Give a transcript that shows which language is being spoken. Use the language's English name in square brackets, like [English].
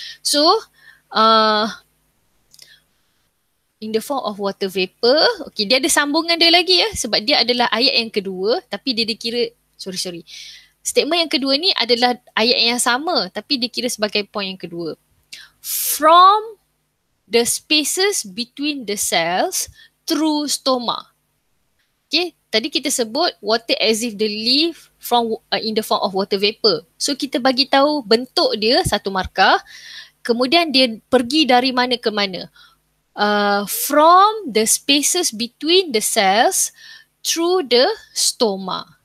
[English] So, in the form of water vapor. [Malay] Okay, dia ada sambungan dia lagi ya sebab dia adalah ayat yang kedua tapi dia dikira, sorry. Statement yang kedua ni adalah ayat yang sama tapi dikira sebagai point yang kedua. [English] From the spaces between the cells through stoma. Okay, [Malay] tadi kita sebut [English] water exit the leaf from in the form of water vapor. [Malay] So kita bagi tahu bentuk dia satu markah. Kemudian dia pergi dari mana ke mana? [English] From the spaces between the cells through the stoma.